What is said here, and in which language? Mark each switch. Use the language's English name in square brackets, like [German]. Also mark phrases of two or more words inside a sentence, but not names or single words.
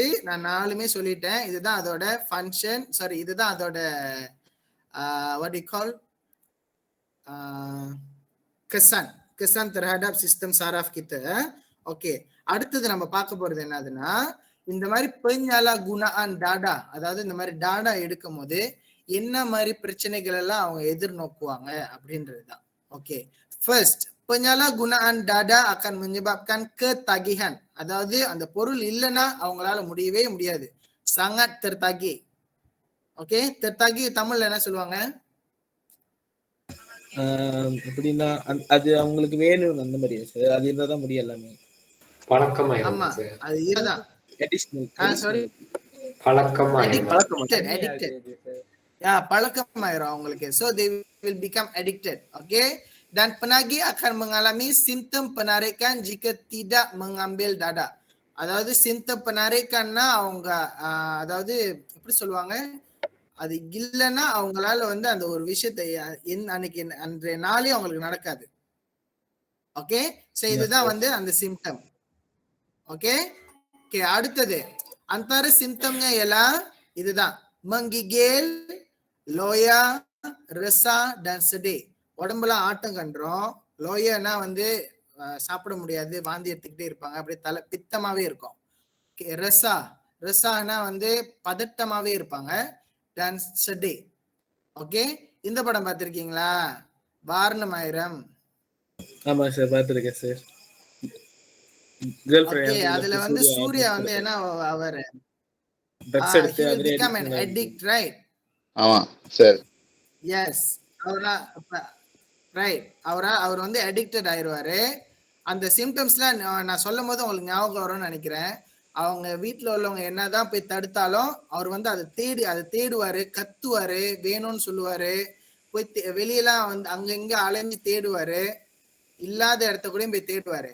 [Tamil] நான் 4மே சொல்லிட்டேன். இதுதான் அதோட ஃபங்க்ஷன். சாரி, இதுதான் அதோட [English] what do you call [Malay] kesan terhadap sistem saraf kita. [Tamil] ஓகே, அடுத்தது நம்ம பார்க்க போறது என்னதுன்னா, இந்த மாதிரி penyalahgunaan டாடா, அதாவது இந்த மாதிரி டாடா எடுக்கும் போது என்ன மாதிரி பிரச்சனைகள் எல்லாம் அவங்க எதிர்நோக்குவாங்க அப்படின்றதுதான். ஓகே, ஃபர்ஸ்ட், [Malay] penyalahgunaan dada akan menyebabkan ketagihan. [Tamil] அதாவது அந்த பொருள் இல்லைன்னா அவங்களால முடியவே முடியாது. [Malay] sangat tertagih. [Tamil] ஓகே, tertagih தமிழ்ல என்ன சொல்லுவாங்க? எப்படின்னா அது அவங்களுக்கு வேணும் அந்த மாதிரி சார். அது இருந்தாதான் முடியும் எல்லாமே. பழக்கமாயிரும். ஆமா, அது இதுதான். சாரி, பழக்கமாயிரும் அவங்களுக்கு. [English] so they will become addicted. [Tamil] ஓகே, [Malay] dan penagih akan mengalami simptom penarikan jika tidak mengambil dada. [Tamil] அதாவது சிம்டம் penarikanனா அவங்க அதாவது எப்படி சொல்லுவாங்க, அது இல்லைன்னா அவங்களால வந்து அந்த ஒரு விஷயத்தை அன்னைக்கு அன்றைய நாளே அவங்களுக்கு நடக்காது. ஓகே, சோ இதுதான் வந்து அந்த சிம்டம். [Malay] ஓகே ஓகே, அடுத்தது antara simptomnya ialah இதுதான் menggigil, loya, resah dan sedih. [Tamil] உடம்புலாம் ஆட்டம் கண்டுரும். லோயனா வந்து சாப்பிட முடியாது, வாந்தி எடுத்துக்கிட்டே இருப்பாங்க, அப்படியே தலை பித்தமாவே இருக்கும். ரெசானா வந்து பதட்டமாவே இருப்பாங்க. [Malay] dan sedih. [Tamil] ஓகே, இந்த படம் பார்த்திருக்கீங்களா? வாரணமாயிரம். ஆமா சார், பார்த்திருக்கேன் சார். கேர்ள் ஓகே, ஃப்ரெண்ட் அதுல வந்து சூர்யா வந்து என்ன அவர் ட்ரக்ஸ் எடுத்து [English] he will [Tamil] அதுலயே [English] become an addict, right? [Tamil] ஆமா சார். Yes, அவர் வந்து அடிக்டட் ஆயிருவாரு. அந்த சிம்டம்ஸ்லாம் நான் சொல்லும் போது உங்களுக்கு ஞாபகம் வரும்னு நினைக்கிறேன். அவங்க வீட்டுல உள்ளவங்க என்னதான் போய் தடுத்தாலும் அவர் வந்து அதை தேடுவாரு, கத்துவாரு, வேணும்னு சொல்லுவாரு, போய் வெளியெல்லாம் வந்து அங்க இங்க அலைஞ்சு தேடுவாரு, இல்லாத இடத்த கூட போய் தேடுவாரு.